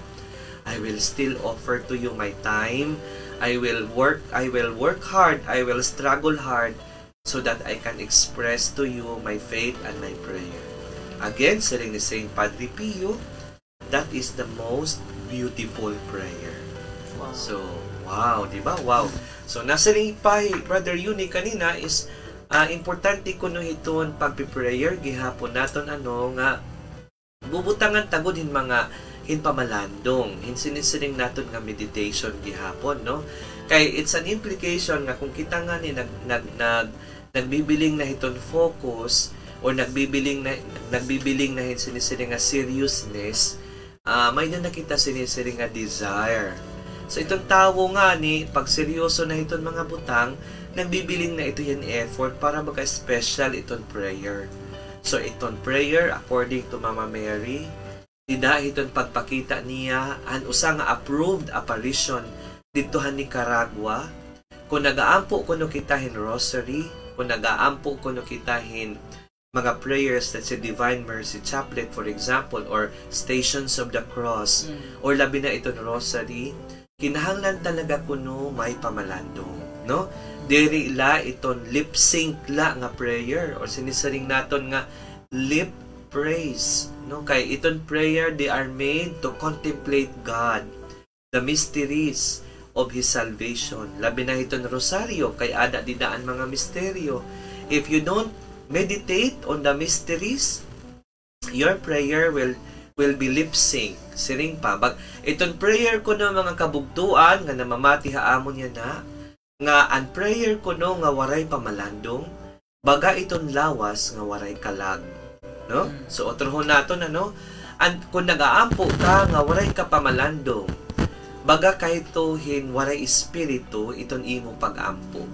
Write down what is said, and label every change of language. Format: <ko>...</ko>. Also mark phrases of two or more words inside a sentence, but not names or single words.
<en>I will still offer to you my time. I will work hard, I will struggle hard so that I can express to you my faith and my prayer. Again,</en> <war>saling ni Saint Padre Pio,</war> <en>that is the most beautiful prayer. Wow. So,</en> <war>wow, di ba? Wow. So, nasa rin pa Brother Yuni kanina is importante kuno hiton pagpi-prayer gihapon naton nga bubutangan tagod mga hinpamalandong hinsinisiring naton nga meditation gihapon, no? Kay</war> <en>it's an implication</en> <war>nga kung kita nga ni nagbibiling na hiton focus or nagbibiling na hinsinisiring nga seriousness, may na nakita sinisiring nga desire. So itong tawo nga ni pag seryoso na hiton mga butang, nagbibiling na ito yan effort para magka-special iton prayer. So iton prayer according to Mama Mary, dida iton pagpakita niya an usa nga approved apparition ditohan ni Nicaragua. Kung nagaampo kuno kitahin rosary, kung nagaampo kuno kitahin mga prayers</war> <en>that's a</en> <war>Divine Mercy Chaplet for example or Stations of the Cross or labi na iton rosary, kinahanglan talaga kuno may pamalandong, no? Diri la iton</war> <en>lip sync</en> <war>la nga prayer or sinisaring naton nga</war> <en>lip praise,</en> <war>no? Kay iton</war> <en>prayer, they are made to contemplate God, the mysteries of His salvation.</en> <war>Labi na iton rosaryo, kay ada didaan mga misteryo.</war> <en>If you don't meditate on the mysteries, your prayer will be lip sync,</en> <war>siring pa. Iton prayer ko no mga kabugtuan nga namamati haamon yan na, nga an prayer ko no nga waray pamalandong, baga iton lawas nga waray kalag. No? So, otrohon naton, ano? Kung nag-aampo ka, nga waray ka pamalandong, baga kahit tohin, waray espiritu, iton imo pag-ampo.</war>